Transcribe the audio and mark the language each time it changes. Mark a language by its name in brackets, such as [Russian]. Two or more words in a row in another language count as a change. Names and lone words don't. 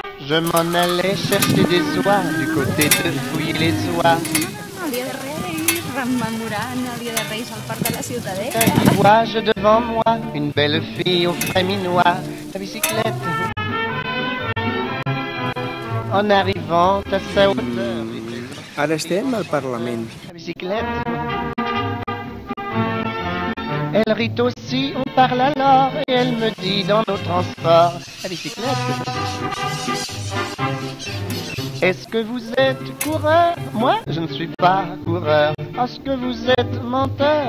[French] je m'en allais chercher des oies du côté de fouiller les oies. [Catalan] El dia de Reis, rememorant el dia de Reis al Parc de la Ciutadella. [French] Un voyage devant moi, une belle fille au frais minois, la bicyclette. En arrivant à sa hauteur, [Catalan] Ara estem al Parlament. [French] la bicyclette. Elle rit aussi, on parle alors, et elle me dit dans nos transports, la bicyclette. Est-ce que vous êtes coureur? Moi, je ne suis pas coureur. Est-ce que vous êtes menteur?